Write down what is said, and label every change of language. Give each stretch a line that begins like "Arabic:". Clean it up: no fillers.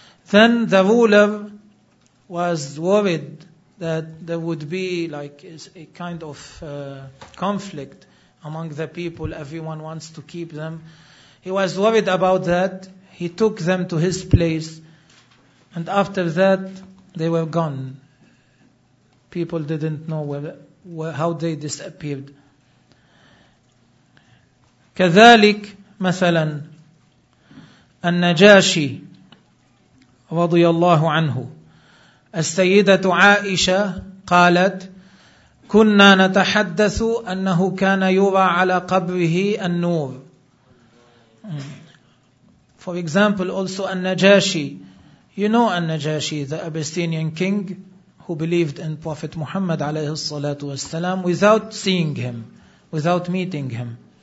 English: Then the ruler was worried that there would be like a kind of conflict among the people, everyone wants to keep them. He was worried about that. He took them to his place. And after that, they were gone. People didn't know how they disappeared.
Arabic: كذلك مثلا النجاشي رضي الله عنه. السيدة عائشة قالت كنا نتحدث أنه كان يرى على قبره النور.
English: For example, also النجاشي. You know النجاشي, the Abyssinian king who believed in Prophet Muhammad
Arabic: عليه الصلاة والسلام
English: without seeing him, without meeting him.